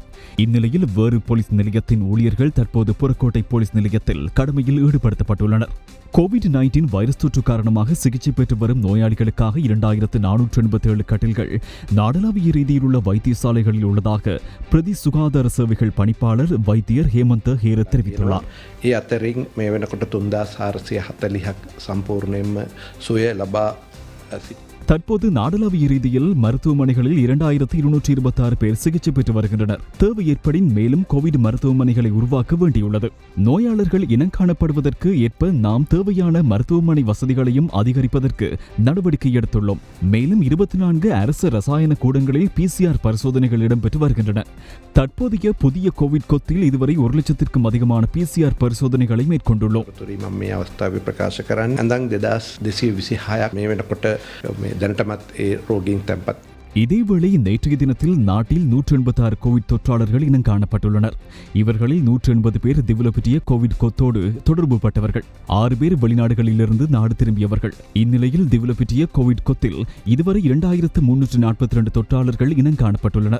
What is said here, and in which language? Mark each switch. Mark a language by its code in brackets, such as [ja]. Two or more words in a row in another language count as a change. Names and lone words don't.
[ta] இந்நிலையில் வேறு போலீஸ் நிலையத்தின் ஊழியர்கள் தற்போது புறக்கோட்டை போலீஸ் நிலையத்தில் கடமையில் ஈடுபடுத்தப்பட்டுள்ளனர். கோவிட்-19 வைரஸ் தொற்று காரணமாக சிகிச்சை பெற்று வரும் நோயாளிகளுக்காக 2487 கட்டில்கள் நாடளாவிய ரீதியில் உள்ள வைத்தியசாலைகளில் உள்ளதாக பிரதி சுகாதார சேவைகள் பணிப்பாளர் வைத்தியர் ஹேமந்த ஹேர தெரிவித்துள்ளார். [si] ඒ අතරින් මේ වෙනකොට 3440ක් සම්පූර්ණයෙන්ම සුවය ලබා [ta] தற்போது நாடளாவிய ரீதியில் மருத்துவமனைகளில் 2226 பேர் சிகிச்சை பெற்று வருகின்றனர். தேவை ஏற்படின் மேலும் கோவிட் மருத்துவமனைகளை உருவாக்க வேண்டியுள்ளது. நோயாளர்கள் இனம் காணப்படுவதற்கு ஏற்ப நாம் தேவையான மருத்துவமனை வசதிகளையும் அதிகரிப்பதற்கு நடவடிக்கை எடுத்துள்ளோம். மேலும் 24 அரசு ரசாயன கூடங்களில் PCR பரிசோதனைகள் இடம்பெற்று வருகின்றன. தற்போதைய புதிய கோவிட் கொத்தில் இதுவரை 1 லட்சத்திற்கும் அதிகமான PCR பரிசோதனைகளை மேற்கொண்டுள்ளோம். [si] මේ අවස්ථාවේ ප්‍රකාශ කරන්න අඳන් 2226ක් මේ වෙනකොට දැනටමත් ඒ රෝගීන් තැන්පත් [ta] இதேவேளை நேற்றைய தினத்தில் நாட்டில் 186 கோவிட் தொற்றாளர்கள் இனம் காணப்பட்டுள்ளனர். இவர்களில் 180 பேர் திவலபெற்றிய கோவிட் கொத்தோடு தொடர்பு பட்டவர்கள். 6 பேர் வெளிநாடுகளிலிருந்து நாடு திரும்பியவர்கள். இந்நிலையில் திவலபெற்றிய கோவிட் கொத்தில் இதுவரை 2342 தொற்றாளர்கள் இனம் காணப்பட்டுள்ளனர்.